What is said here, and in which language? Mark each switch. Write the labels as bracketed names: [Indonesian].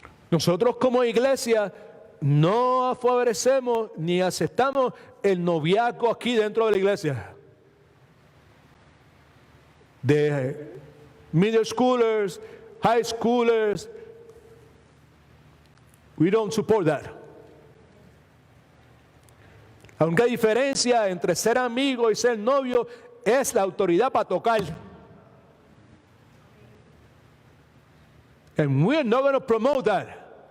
[Spanish] Nosotros como iglesia no favorecemos ni aceptamos el noviazgo aquí dentro de la iglesia. [English] De middle schoolers, high schoolers. We don't support that. [Spanish] La única diferencia entre ser amigo y ser novio es la autoridad para tocar. [English] And we're not going to promote that.